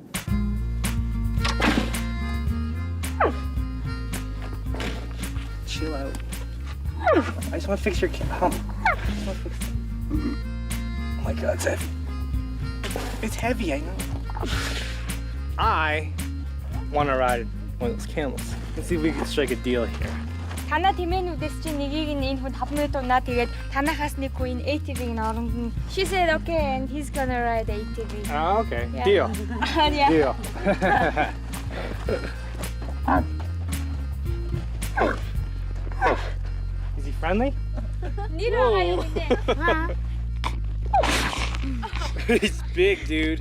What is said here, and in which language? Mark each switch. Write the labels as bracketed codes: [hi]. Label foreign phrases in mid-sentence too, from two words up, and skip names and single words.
[en] Chill out. I just want to fix your hump. Oh my God, it's heavy. It's heavy, I know. I want to ride one of those camels. Let's see if we can strike a deal here. [mn] Танаа тэмээнүүдээс чинь нэгийг нь энэ хүн 5 минут унаа тэгээд танахаас нэг хүн энэ ATV-г нь оронгон. [en] She said okay and he's gonna ride ATV. Oh, okay. Yeah. Deal. Yeah. Deal. Is he friendly? He's big, dude.